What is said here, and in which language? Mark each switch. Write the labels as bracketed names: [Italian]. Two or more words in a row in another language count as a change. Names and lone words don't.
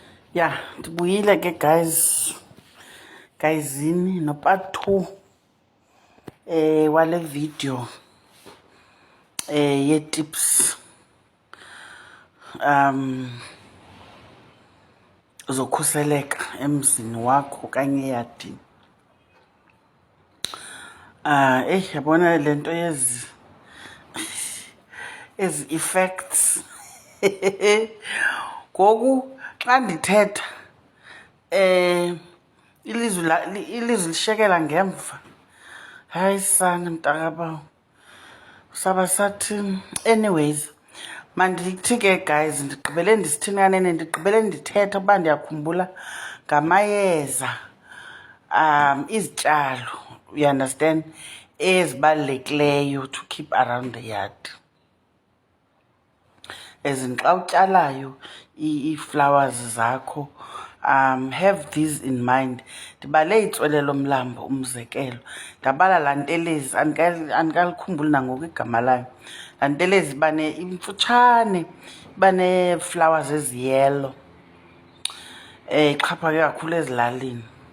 [Xhosa] Yeah, ndibuyile ke guyzini no part 2 wale video ye tips zokhuseleka emzini wakho okanye eyadini. Yabona lento ezi effects ngoku xa ndithetha ilizwi lishekela ngemva. Hayi sana mntakabawo, saba sathi anyways. Mandithi ke guys, ndigqibele ndisithini kanene, ndigqibele ndithetha uba ndiyakhumbula ngamayeza izityalo, [English] you understand, ezibalulekileyo to keep around the yard. As in [Xhosa] xa utyalayo ii-flowers zakho, [English] have these in mind. [Xhosa] Ndibale itswele lomlambo umzekelo, ndabala laa ntelezi, andikalikhumbuli nangoku igama layo. Laa ntelezi imfutshane, iba nee-flowers eziyelo, ixhaphake kakhulu ezilalini.